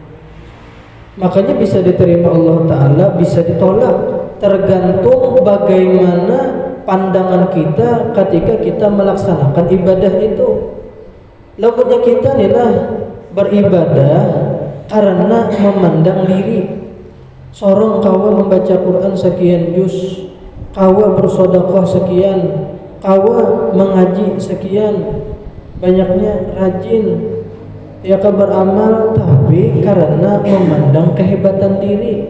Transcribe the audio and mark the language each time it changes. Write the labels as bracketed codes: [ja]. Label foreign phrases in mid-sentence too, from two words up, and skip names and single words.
[id] Makanya bisa diterima Allah Ta'ala, bisa ditolak, tergantung bagaimana pandangan kita ketika kita melaksanakan ibadah itu. Lawannya kita inilah beribadah karena memandang diri. [bjn] Sorong kawa membaca Quran sekian juz, kawa bersedekah sekian, kawa mengaji sekian, banyaknya rajin. [id] Ya beramal tapi karena memandang kehebatan diri.